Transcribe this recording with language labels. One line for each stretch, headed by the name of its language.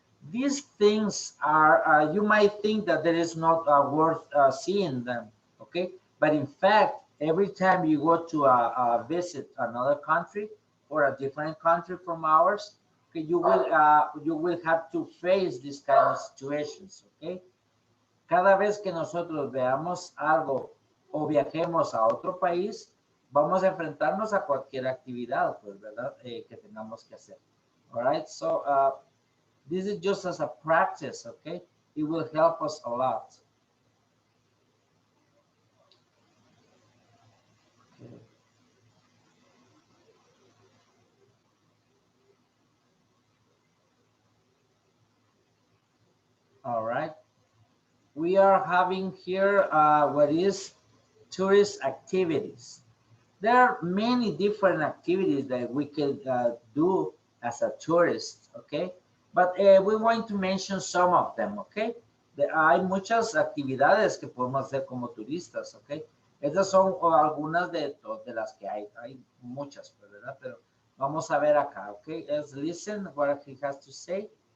English: These things are, you might think that there is not worth seeing them, okay? But in fact, every time you go to visit another country or a different country from ours, okay, you will have to face these kind of situations, okay?
Spanish: Cada vez que nosotros veamos algo o viajemos a otro país, vamos a enfrentarnos a cualquier actividad, pues, ¿verdad? Que tengamos que hacer.
English: All right, so this is just as a practice, okay? It will help us a lot. Okay. All right. We are having here what is tourist activities. There are many different activities that we can do as a tourist, okay? But we're going to mention some of them, okay?
Spanish: Hay muchas actividades que podemos hacer como turistas, okay? Estas son algunas de las que hay. Hay muchas, ¿verdad? Pero vamos a ver acá, okay?
English: Let's listen what he has to say.